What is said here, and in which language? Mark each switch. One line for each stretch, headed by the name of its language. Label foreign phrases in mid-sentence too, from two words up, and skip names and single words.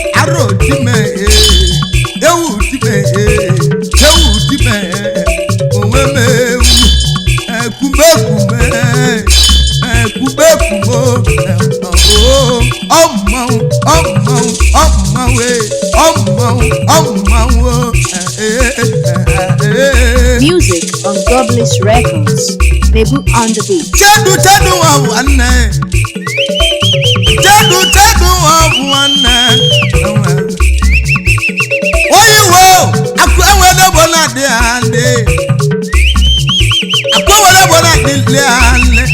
Igbo: Arọ dị m, eh, ewu dị m, eh, ewu dị m, eh, onwe m ewu. Eh, kume kume, eh, kume kume, eh, oh, oh, oh, mmanwụ, oh, mmanwụ, oh, mmanwụ, eh, oh, mmanwụ, oh, mmanwụ, oh, eh, eh, eh, eh, eh.
English: Music on Goblins Records. Nebu on the beat.
Igbo: Chedu, chedu, wa nwanne. Chedu, chedu, wa nwanne. Oyi wo, akụ enwere bụ na dị adị. Akụ enwere bụ na dị adị.